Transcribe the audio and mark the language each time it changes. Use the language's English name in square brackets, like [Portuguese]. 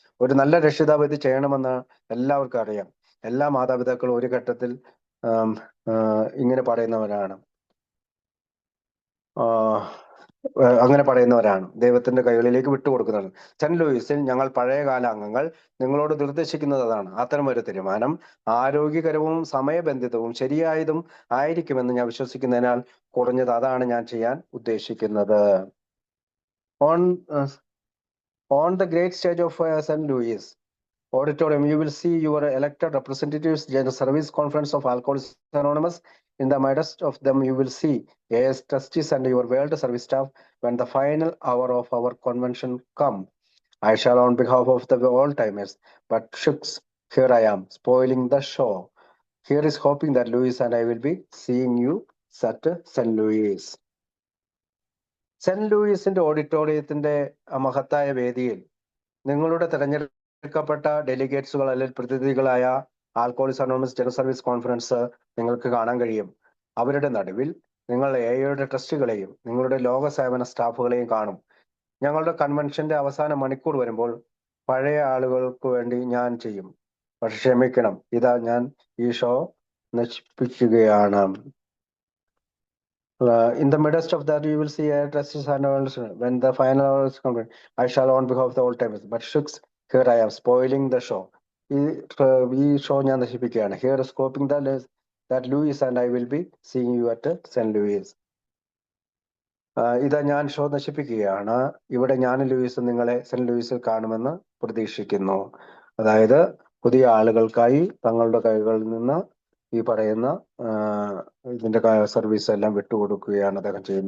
[Malayalam] ഒരു നല്ല രക്ഷിതാവ് ഇത് ചെയ്യണമെന്ന് എല്ലാവർക്കും അറിയാം. എല്ലാ മാതാപിതാക്കളും ഒരു ഘട്ടത്തിൽ ഇങ്ങനെ പറയുന്നവരാണ്, അങ്ങനെ പറയുന്നവരാണ്, ദൈവത്തിന്റെ കൈകളിലേക്ക് വിട്ടുകൊടുക്കുന്നതാണ്. സെന്റ് ലൂയിസിൽ ഞങ്ങൾ പഴയകാല അംഗങ്ങൾ നിങ്ങളോട് നിർദ്ദേശിക്കുന്നത് അതാണ്. അത്തരമൊരു തീരുമാനം ആരോഗ്യകരവും സമയബന്ധിതവും ശരിയായതും ആയിരിക്കുമെന്ന് ഞാൻ വിശ്വസിക്കുന്നതിനാൽ കുറഞ്ഞത് അതാണ് ഞാൻ ചെയ്യാൻ ഉദ്ദേശിക്കുന്നത്. [English] On the great stage of St. Louis Auditorium, you will see your elected representatives, General Service Conference of Alcoholics Anonymous. In the midst of them, you will see AS trustees and your world service staff. When the final hour of our convention come, I shall, on behalf of the old-timers, but shucks, here I am, spoiling the show. Here is hoping that Louis and I will be seeing you at St. Louis. [Malayalam] Saint ലൂയിസിന്റെ ഓഡിറ്റോറിയത്തിന്റെ മഹത്തായ വേദിയിൽ നിങ്ങളുടെ തെരഞ്ഞെടുക്കപ്പെട്ട ഡെലിഗേറ്റ്സുകൾ അല്ലെങ്കിൽ പ്രതിനിധികളായ ആൽക്കോഹോളിക്സ് anonymous general service conference നിങ്ങൾക്ക് കാണാൻ കഴിയും. അവരുടെ നടുവിൽ നിങ്ങൾ എയുടെ ട്രസ്റ്റുകളെയും നിങ്ങളുടെ ലോക സേവന സ്റ്റാഫുകളെയും കാണും. ഞങ്ങളുടെ കൺവെൻഷന്റെ അവസാന മണിക്കൂർ വരുമ്പോൾ പഴയ ആളുകൾക്ക് വേണ്ടി ഞാൻ ചെയ്യും. പക്ഷെ ക്ഷമിക്കണം, ഇതാ ഞാൻ ഈ ഷോ നശിപ്പിക്കുകയാണ്. [English] In the midst of that, you will see a trustees and when the final hour is come, I shall, on behalf of the old timers, but shucks, here I am, spoiling the show. [Malayalam] ഈ show ഞാൻ നശിപ്പിക്കുകയാണ്. [English] Here is hoping that Louis and I will be seeing you at St. [Malayalam] Louis. ഇതാ ഞാൻ show നശിപ്പിക്കുകയാണ്. ഇവിടെ ഞാനും ലൂയിസും നിങ്ങളെ saint ലൂയിസിൽ കാണുമെന്ന് പ്രതീക്ഷിക്കുന്നു. അതായത് പുതിയ ആളുകൾക്കായി തങ്ങളുടെ കൈകളിൽ നിന്ന് ഈ പറയുന്ന ഇതിന്റെ സർവീസ് എല്ലാം വിട്ടുകൊടുക്കുകയാണ് അദ്ദേഹം ചെയ്യുന്നതെന്നാണ് ആ ലേഖനത്തിലൂടെ വ്യക്തമാക്കുന്നത്.